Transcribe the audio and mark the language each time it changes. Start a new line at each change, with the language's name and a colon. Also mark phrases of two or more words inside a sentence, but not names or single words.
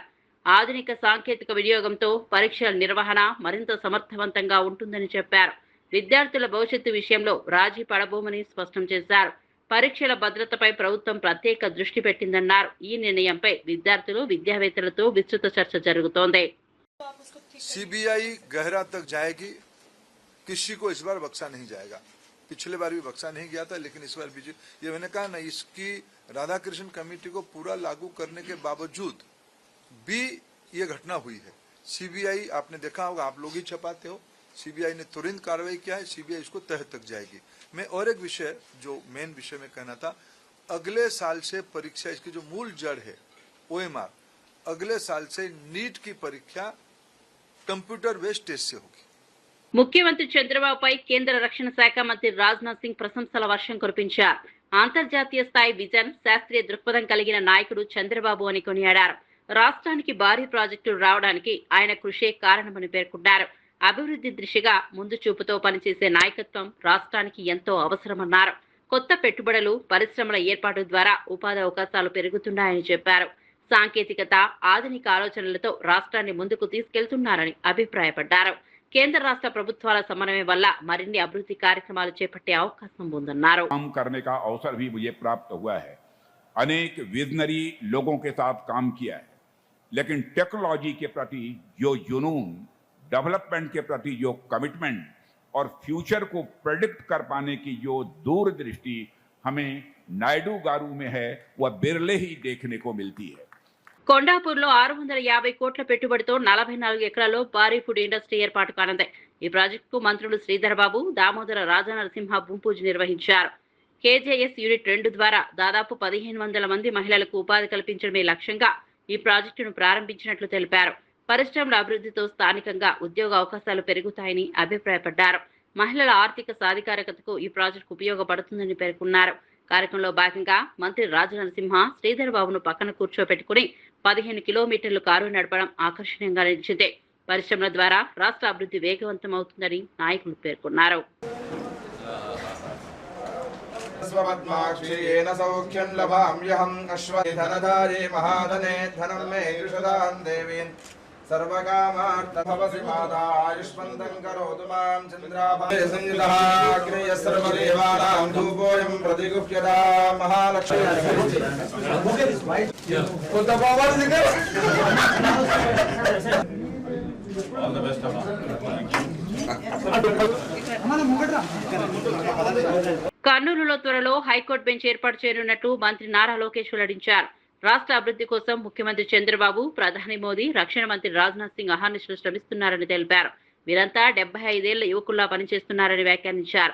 Telugu: ఆధునిక సాంకేతిక వినియోగంతో పరీక్షల నిర్వహణ మరింత సమర్థవంతంగా ఉంటుందని చెప్పారు. విద్యార్థుల భవిష్యత్తు విషయంలో రాజీ పడబోమని స్పష్టం చేశారు. పరీక్షల భద్రతపై ప్రభుత్వం ప్రత్యేక దృష్టి పెట్టిందన్నారు. ఈ నిర్ణయంపై విద్యార్థులు, విద్యావేత్తలతో విస్తృత చర్చ జరుగుతోంది.
Hindi: सीबीआई गहरा तक जाएगी, किसी को इस बार बख्शा नहीं जाएगा. पिछले बार भी बख्शा नहीं गया था, लेकिन इस बार भी ये मैंने कहा ना, इसकी राधाकृष्ण कमेटी को पूरा लागू करने के बावजूद भी ये घटना हुई है. सीबीआई आपने देखा होगा, आप लोग ही छपाते हो, सीबीआई ने तुरंत कार्रवाई किया है. सीबीआई इसको तह तक जाएगी. मैं और एक विषय जो मेन विषय में कहना था, अगले साल से परीक्षा, इसकी जो मूल जड़ है OMR, अगले साल से नीट की परीक्षा
English: computer based test
Hindi: से होगी.
Telugu: ముఖ్యమంత్రి చంద్రబాబుపై కేంద్ర రక్షణ శాఖ మంత్రి రాజ్నాథ్ సింగ్ ప్రశంసల వర్షం కురిపించారు. అంతర్జాతీయ స్థాయి విజన్, శాస్త్రీయ దృక్పథం కలిగిన నాయకుడు చంద్రబాబు అని కొనియాడారు. రాష్ట్రానికి భారీ ప్రాజెక్టులు రావడానికి ఆయన కృషే కారణమని పేర్కొన్నారు. అభివృద్ధి దిశగా ముందు చూపుతో పనిచేసే నాయకత్వం రాష్ట్రానికి ఎంతో అవసరమన్నారు. కొత్త పెట్టుబడులు, పరిశ్రమల ఏర్పాటు ద్వారా ఉపాధి అవకాశాలు పెరుగుతున్నాయని చెప్పారు. సాంకేతికత, ఆధునిక ఆలోచనలతో రాష్ట్రాన్ని ముందుకు తీసుకెళ్తున్నారని అభిప్రాయపడ్డారు. కేంద్ర రాష్ట్ర ప్రభుత్వాల సమన్వయం వల్ల మరిన్ని అభివృద్ధి కార్యక్రమాలు చేపట్టే అవకాశం ఉందన్నారు.
Hindi: काम करने का अवसर भी मुझे प्राप्त हुआ है. अनेक विजनरी लोगों के साथ काम किया है, लेकिन टेक्नोलॉजी के प्रति जो जुनून, डेवलपमेंट के प्रति जो कमिटमेंट और फ्यूचर को प्रेडिक्ट कर पाने की जो दूरदृष्टि हमें नायडू गारू में है, वह बिरले ही देखने को मिलती है.
Telugu: కొండాపూర్లో 650 కోట్ల పెట్టుబడితో 44 ఎకరాల్లో భారీ
English: food industry
Telugu: ఏర్పాటు కానుంది. ఈ ప్రాజెక్టుకు మంత్రులు శ్రీధర్ బాబు, దామోదర రాజనరసింహ భూమి పూజ నిర్వహించారు. KJS యూనిట్ 2 ద్వారా దాదాపు 1500 మంది మహిళలకు ఉపాధి కల్పించడమే లక్ష్యంగా ఈ ప్రాజెక్టును ప్రారంభించినట్లు తెలిపారు. పరిశ్రమల అభివృద్ధితో స్థానికంగా ఉద్యోగ అవకాశాలు పెరుగుతాయని అభిప్రాయపడ్డారు. మహిళల ఆర్థిక సాధికారకతకు ఈ ప్రాజెక్టు ఉపయోగపడుతుందని పేర్కొన్నారు. కార్యక్రమంలో భాగంగా మంత్రి రాజనరసింహ శ్రీధర్ బాబును పక్కన కూర్చోబెట్టుకుని 15 కిలోమీటర్లు కారు నడపడం ఆకర్షణీయంగా నిలిచింది. పరిశ్రమల ద్వారా రాష్ట్ర అభివృద్ధి వేగవంతం అవుతుందని నాయకులు పేర్కొన్నారు.
Sanskrit: सर्वकामार्थभवसि माता आयुष्मन्तं करोतु मां चन्द्राभाय संयुतः अग्नेय सर्वदेवानां धूपोऽयं प्रतिगुह्यता महालक्ष्मी.
English: All the best,
Telugu: కర్నూలులో త్వరలో హైకోర్టు బెంచ్ ఏర్పాటు చేయనున్నట్లు మంత్రి నారా లోకేష్ వెల్లడించారు. రాష్ట్ర అభివృద్ధి కోసం ముఖ్యమంత్రి చంద్రబాబు, ప్రధాని మోదీ, రక్షణ మంత్రి రాజ్నాథ్ సింగ్ అహర్నిశలు శ్రమిస్తున్నారని తెలిపారు. వీరంతా 75 ఏళ్ల యువకుల్లా పనిచేస్తున్నారని వ్యాఖ్యానించారు.